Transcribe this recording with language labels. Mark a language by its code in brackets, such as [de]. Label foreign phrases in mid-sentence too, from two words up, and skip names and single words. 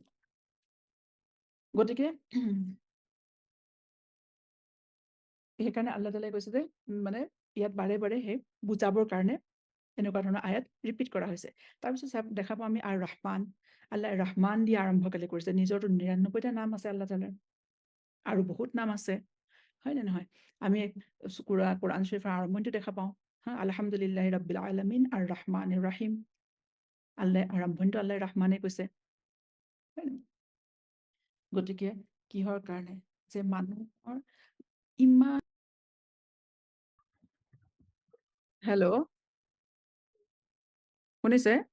[as] গতিকে সেইকাৰণে আল্লাহ তাআলাই কৈছে যে মানে ইয়াত বাৰে বাৰে সেই বুজাবৰ কাৰণে এনেকুৱা ধৰণৰ আয়াত ৰিপিট কৰা হৈছে। তাৰপিছত দেখা পাওঁ আমি আৰু ৰহমান, আল্লাহ ৰহমান দি আৰম্ভ কেলে কৰিছে? নিজৰতো ৯৯টা নাম আছে আল্লাহ তাআলাৰ, আৰু বহুত নাম আছে, হয় নে নহয়? আমি কোৰআন শৰীফৰ আৰম্ভণিতে দেখা পাওঁ, [ar] الحمد لله رب العالمين الرحمن الرحيم. [as] আল্লাহ আৰম্ভণিটো আল্লাহ ৰহমানে কৈছে। গতিকে কিহৰ কাৰণে? যে মানুহৰ ইমান হেল্ল', শুনিছে?